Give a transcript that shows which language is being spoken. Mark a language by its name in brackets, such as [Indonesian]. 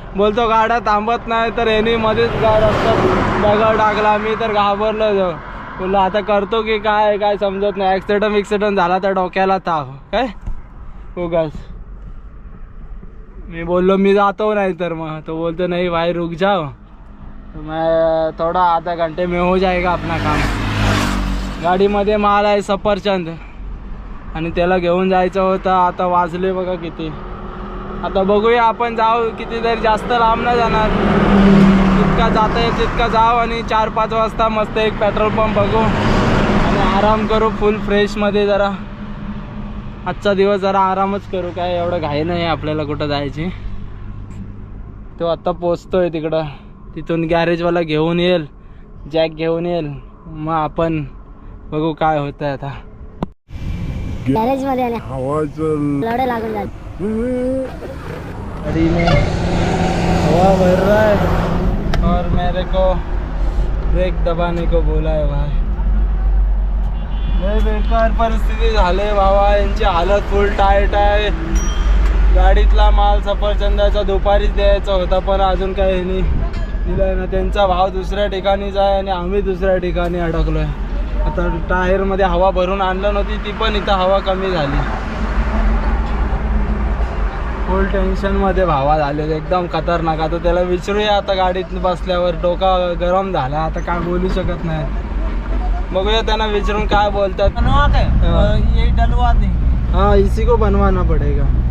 [Marathi] बोलतो गाड्या थांबत नाही, तर यांनी मध्येच दगड टाकला. मी तर घाबरलो जो. बोललो आता करतो की काय काय समजत नाही. ॲक्सिडेंट झाला तर डोक्याला ताप काय उगाच. मी बोललो मी जातो नाही तर मग तो बोलतो नाही [Hindi] भाई रुक जाओ. मैं थोड़ा आधा घंटे में हो जाएगा अपना काम. [Marathi] गाडीमध्ये माल आहे सफरचंद आणि त्याला घेऊन जायचं होतं. आता वाजले बघा किती. आता बघूया आपण जाऊ कितीतरी, जास्त लांब नाही जाणार. जितका जाता येईल तितका जाऊ आणि 4-5 वाजता मस्त एक पेट्रोल पंप बघू आणि आराम करू फुल फ्रेशमध्ये. जरा आजचा दिवस जरा आरामच करू. काय एवढं घाई नाही आपल्याला कुठं जायची. तो आत्ता पोचतोय तिकडं. तिथून गॅरेजवाला घेऊन येईल, जॅक घेऊन येईल. मग आपण बघू काय होतं आहे आता. गॅरेज मध्ये लढे लागून जात. [Hindi] गाड़ी में हवा भर रहा है और मेरे को ब्रेक दबाने को बोला है भाई. [Marathi] लय बेकार परिस्थिती झाले बाबा. यांची हालत फुल टाईट आहे. गाडीतला माल सफरचंदाचा दुपारीच द्यायचा होता, पण अजून काही नाही दिलाय ना. त्यांचा भाव दुसऱ्या ठिकाणीच आहे आणि आम्ही दुसऱ्या ठिकाणी अडकलोय. आता टायरमध्ये हवा भरून आणलं नव्हती, ती पण इथं हवा कमी झाली. फुल टेन्शनमध्ये भावा झाले एकदम खतरनाक. आता त्याला विचारूया आता गाडीत बसल्यावर. डोका गरम झाला आता, काय बोलू शकत नाही. बघूया त्यांना विचारून काय बोलतात. [Hindi] ये डलवा दे. हाँ इसी को बनवाना पड़ेगा.